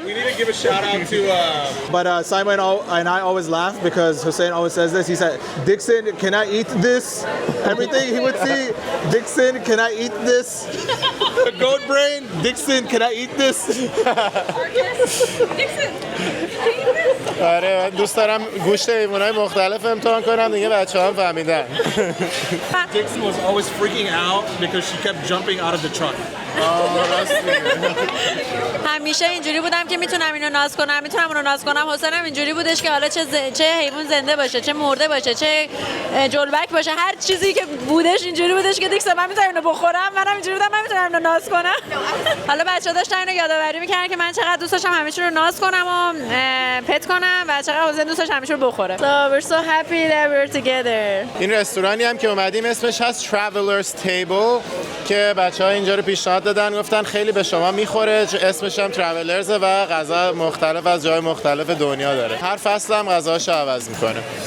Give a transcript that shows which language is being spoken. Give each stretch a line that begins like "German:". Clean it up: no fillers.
English: We need to give a shout out to. But Simon and I always laugh because Hussein always says this. He said, "Dixon, can I eat this?" Everything he would see, "Dixon, can I eat this?" The goat brain, "Dixon, can I eat this?"
Persian: آره من دوست دارم گوشت حیوانات مختلف امتحان کنم دیگه بچه‌ها هم فهمیدن.
English: Dixon was always freaking out because she kept jumping out of the truck.
Persian: همیشه اینجوری بودم که میتونم اینو ناز کنم، میتونم اونو ناز کنم. حسینم اینجوری بودش که حالا چه حیوان زنده باشه، چه مرده باشه، چه جلبک باشه، هر چیزی که بودش اینجوری بودش که دیگه من میتونم اینو بخورم. منم اینجوری بودم من میتونم اینو ناز کنم. حالا بچه‌ها داشتن اینو یادآوری میکردن که من چقدر دوست داشتم همیشه رو ناز کنم و پت کنم و چقدر حسین دوست داشت همیشه رو بخوره.
English: So we're so happy that we're together.
Persian: این رستورانی هم که اومدیم اسمش هست Travelers Table که بچه‌ها اینجا رو پیشنهاد دادن، گفتن خیلی به شما میخوره، اسمش هم ترافلرز و غذا مختلف از جای مختلف دنیا داره. هر فصل هم غذاشو عوض میکنه.